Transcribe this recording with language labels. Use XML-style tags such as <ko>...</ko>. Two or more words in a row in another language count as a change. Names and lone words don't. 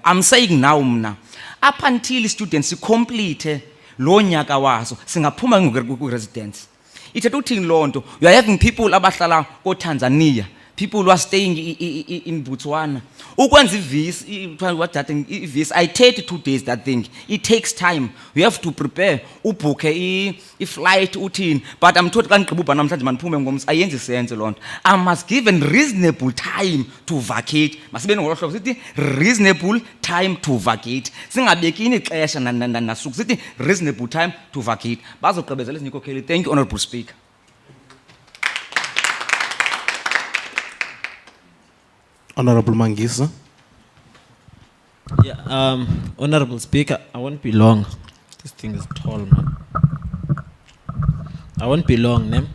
<en>I'm saying now mna up until students complete</en> <xh>lo nyaka waso singaphuma ku-residence. Ithetha uthini loo nto?</xh> <en>You are having people</en> <xh>abahlala ko-Tanzania,</xh> <en>people who are staying in Botswana.</en> <xh>Ukwenza i-visa,</xh> <en>I take 2 days that thing. It takes time. You have to prepare,</en> <xh>ubhuke i-flight uthini.</xh> <en>But I'm told</en> <xh>xa ndigqiba namhlanje mandiphume ngomso ayenzi sense loo nto.</xh> <en>I must give a reasonable time to vacate.</en> <xh>Masibe ngolo hlobo sithi</xh> <en>reasonable time to vacate.</en> <xh>Singabekini ixesha nasuku sithi</xh> <en>reasonable time to vacate.</en> <xh>Bazogqibezela ezinikokheli.</xh> <en>Thank you, Honorable Speaker. Honorable Mangisa. Yeah, Honorable Speaker, I won't be long. This thing is tall, man. I won't be long, Nem.</en>